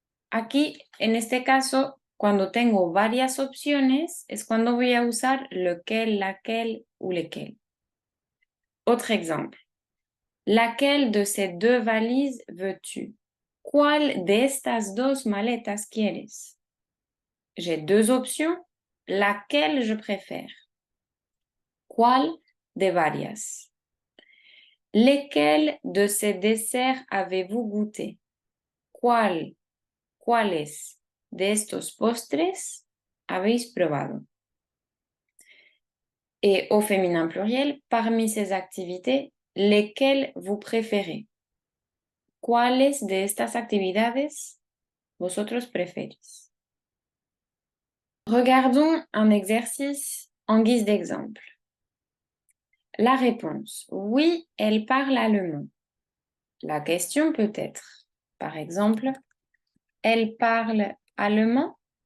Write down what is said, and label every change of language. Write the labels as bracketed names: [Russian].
[Spanish] Aquí, en este caso, cuando tengo varias opciones, es cuando voy a usar [French] lequel, laquelle ou lesquels. Autre exemple. Laquelle de ces 2 valises veux-tu? [Spanish] ¿Cuál de estas 2 maletas quieres? [French] J'ai 2 options. Laquelle je préfère? [Spanish] ¿Cuál de varias? [French] Lesquels de ces desserts avez-vous goûté? [Spanish] ¿Cuáles de estos postres habéis probado? [French] Et au féminin pluriel, parmi ces activités, lesquelles vous préférez? [Spanish] ¿Cuáles de estas actividades vosotros preferís? [French] Regardons un exercice en guise d'exemple. La réponse, oui, elle parle allemand. La question peut être, par exemple, elle parle allemand?